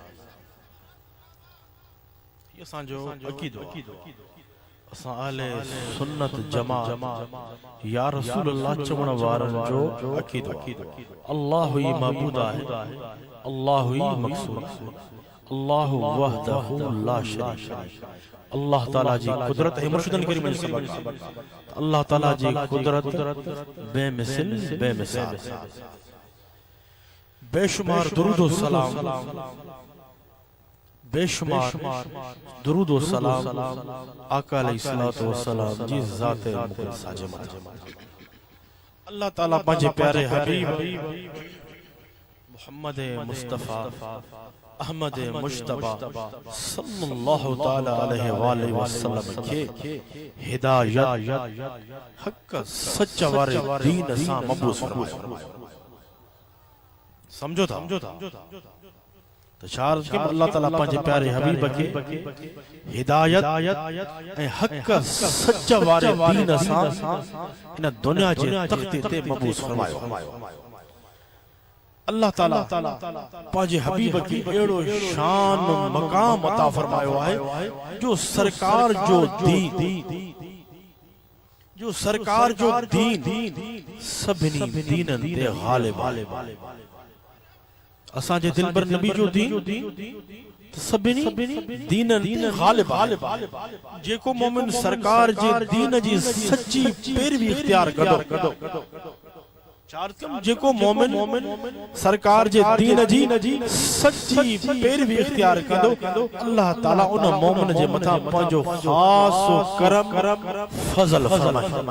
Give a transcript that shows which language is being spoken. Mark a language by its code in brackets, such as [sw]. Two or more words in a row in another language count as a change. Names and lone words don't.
[sd] ये असांजो अक़ीदो असां अहले सुन्नत जमात [ar] يا رسول الله [sd] चवण वारन जो अक़ीदो। अल्लाह ही मबूद आहे, अल्लाह ही मक़सूद, [ar] الله وحده لا شريك है। [sd] अल्लाह ताला जी कुदरत है मुर्शिदन करीम जी सबक। अल्लाह ताला जी कुदरत बेमिसल बेमिसाल। बेशुमार दुरूद व सलाम, बेशुमार दुरूद व सलाम आका [ar] عليه الصلاة والسلام [sd] जी ज़ात मुक़द्दसा जे मथा। अल्लाह ताला पंहिंजे प्यारे हबीब मुहम्मद मुस्तफा अहमद मुश्तबा [ar] صلى الله تعالى عليه وسلم [sd] के हिदायत हक सच वारे दीन सां मबूस फरमायो। समझो था तो चार के अल्लाह ताला पंहिंजे प्यारे हबीब के हिदायत ऐं हक सच वारे दीन सां इन दुनिया जे तख़्ते ते मबूस फरमायो। अल्लाह ताला पंहिंजे हबीब के एड़ो शान मकाम अता फरमायो है जो सरकार जो दीन सभिनी दीनन ते गालिब आहे। असां जे दिलबर नबी जो दीन सभिनी दीनन ते गालिब आहे। जेको मोमिन सरकार जे दीन जी सच्ची पैरवी इख्तियार कदो जेको मोमिन सरकार जे दीन जी सच्ची पैरवी इख्तियार कंदो अल्लाह ताला उन मोमिन जे मथा पंहिंजो ख़ास करम फज़ल फरमाए।